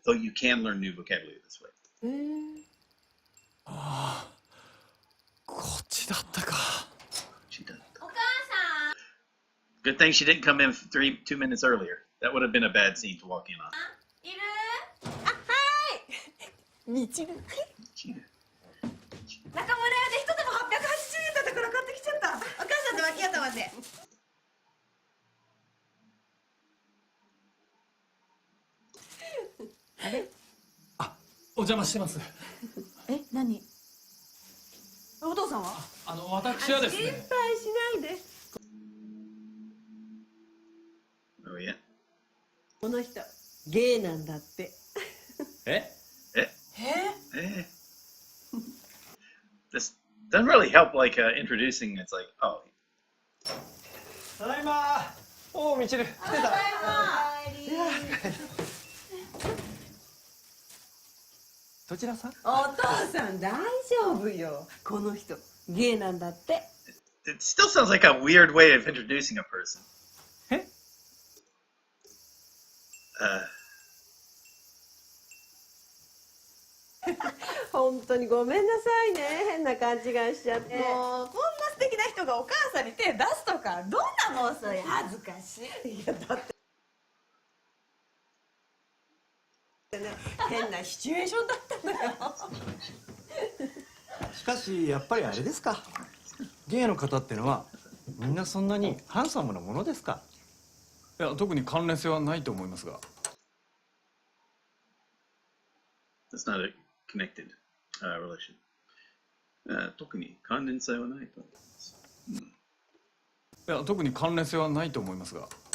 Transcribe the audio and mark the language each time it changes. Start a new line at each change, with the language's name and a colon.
English: Though you can learn new vocabulary this way.
Japanese: こっちだったか。お母さん。
English: Good thing she didn't come in 2 minutes earlier. That would have been a bad scene to walk in on.
Japanese: いる？あ、はい。みちる。中村屋で一玉880円だったから買ってきちゃった。お母さんと脇頭で。あれ？お邪魔してます。え、何？お父さんは？私はですね。心配しないで。
English: Oh yeah.
Japanese: この人ゲイなんだって。
English: This doesn't really help like introducing. It's like, oh.
Japanese: ただいま。おお、みちる。来てた。どちらさん？お父さん大丈夫よ。この人ゲイなんだって。
English: It still sounds like a weird way of introducing a person.
Japanese: え？本当にごめんなさいね。変な勘違いしちゃって。もうこんな素敵な人がお母さんに手出すとかどんな妄想や。恥ずかしい。いやだってね、変なシチュエーションだったのよ。しかしやっぱりあれですか。ゲイの方ってのはみんなそんなにハンサムなものですか。いや、特に関連性はないと思いますが。
English: That's not a connected relation.
Japanese: 特に関連性はないと思います。いや、特に関連性はないと思いますが。